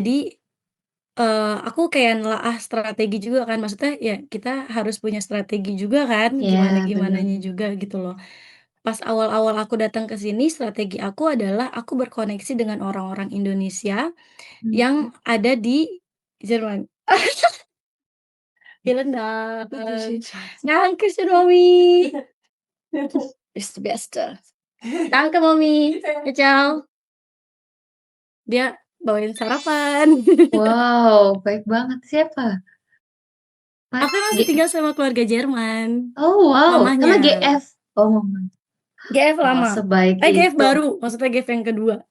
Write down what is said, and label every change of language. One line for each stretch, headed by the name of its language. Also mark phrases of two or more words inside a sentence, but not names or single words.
Indonesian: Jadi, aku kayak nelaah strategi juga kan, maksudnya ya kita harus punya strategi juga kan, Iya, bener. gimana-gimananya juga gitu loh. Pas awal-awal aku datang ke sini, strategi aku adalah aku berkoneksi dengan orang-orang Indonesia Mhm. yang ada di Jerman.
German: Vielen Dank. Danke schön, Mami. Bist du Beste. Danke, Mami. Ciao.
Indonesian: Dia bawain sarapan. Wow, baik banget. Siapa? Aku masih G tinggal sama keluarga Jerman, oh wow, sama mamanya. GF? Oh, mama. GF Oh, lama. sebaik GF itu. baru, maksudnya GF yang kedua.